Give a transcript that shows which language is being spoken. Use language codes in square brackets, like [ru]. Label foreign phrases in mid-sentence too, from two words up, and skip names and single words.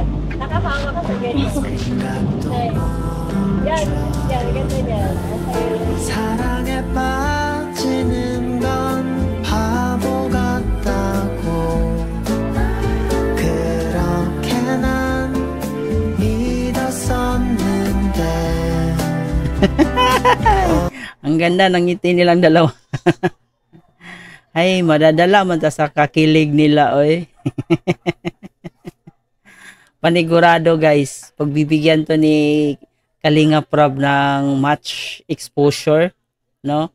[tl] Nakapanga ka sa ganyan. Yan, yan, ganda yan. Okay. [ko] 사랑에 빠지는 건 바보 같다고 그렇게 난 믿었었는데 [tl] ang ganda ng ngiti nilang dalawa. [ceb] Ay, madadala man ta sa kakilig nila, oy. [tl] Panigurado, guys. Pagbibigyan to ni Kalinga Prab ng match exposure, no?